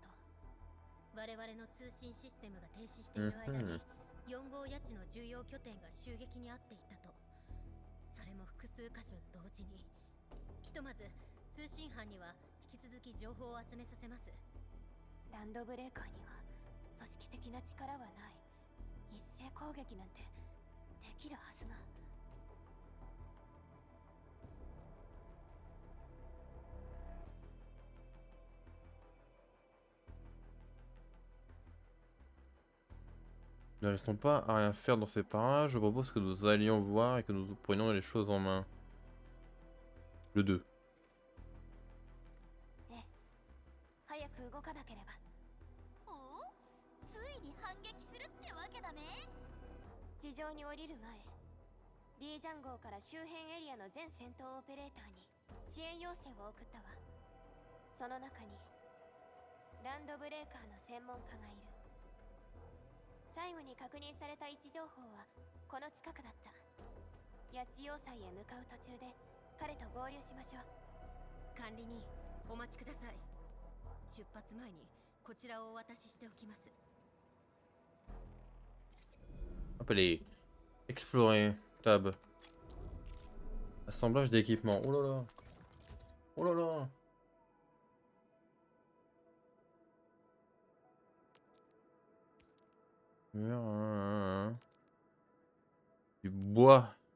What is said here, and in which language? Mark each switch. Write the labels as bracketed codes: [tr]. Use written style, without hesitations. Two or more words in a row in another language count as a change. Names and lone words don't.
[ja] 我々の通信システムが停止している間に4号谷地の重要拠点が襲撃に遭っていたと。それも複数箇所同時に。ひとまず通信班には引き続き情報を集めさせます。ランドブレーカーには組織的な力はない。一斉攻撃なんてできるはずが。 [fr] Ne restons pas à rien faire dans ces parages. Je propose que nous allions voir et que nous prenions les choses en main. Le 2. [ja] 早く動かなければ。おお、ついに反撃するってわけだね。地上に降りる前、リージャン号から周辺エリアの全戦闘オペレーターに支援要請を送ったわ。その中にランドブレーカーの専門家がいる。最後に確認された位置情報はこの近くだった。八千代祭へ向かう途中で彼と合流しましょう。管理人、お待ちください。出発前にこちらをお渡ししておきます。 [fr] Hop, allez. Explorer. Tab. Assemblage d'équipement. Oh là là. Oh là là. Du bois.